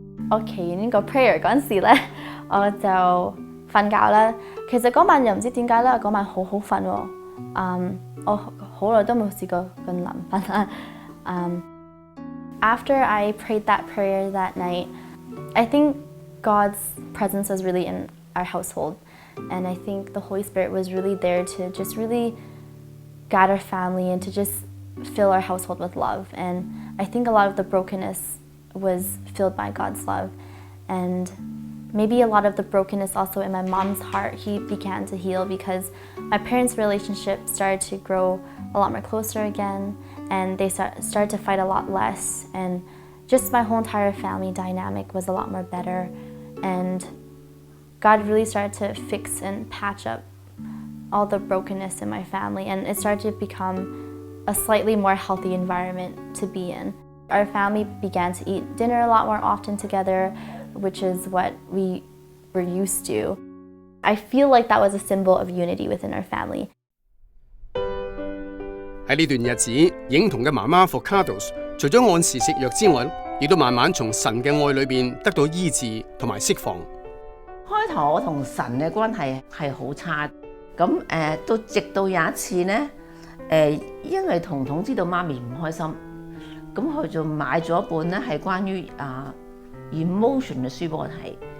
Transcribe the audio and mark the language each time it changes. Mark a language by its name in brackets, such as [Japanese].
[Cantonese] 我祈完呢個 prayer 嗰陣時咧，我就瞓覺啦。其實嗰晚又唔知點解咧，嗰晚好好瞓喎。我好耐都冇試過咁難瞓啦。 [English] After I prayed that prayer that night, I think God's presence was really in our household, and I think the Holy Spirit was really there to just really guide our family and to just fill our household with love. And I think a lot of the brokenness was filled by God's love, and maybe a lot of the brokenness also in my mom's heart he began to heal, because my parents' relationship started to grow a lot more closer again, and they started to fight a lot less, and just my whole entire family dynamic was a lot more better, and God really started to fix and patch up all the brokenness in my family, and it started to become a slightly more healthy environment to be in. Our family began to eat dinner a lot more often together, which is what we were used to. I feel like that was a symbol of unity within our family. [Cantonese] 喺呢段日子，映彤嘅媽媽 Focados 除咗按時食藥之外，亦都慢慢從神嘅愛裏邊得到醫治同埋釋放。開頭我同神嘅關係係好差，咁直到有一次呢，因為彤彤知道媽咪唔開心，咁佢就買咗一本咧係關於emotion 嘅書俾我睇。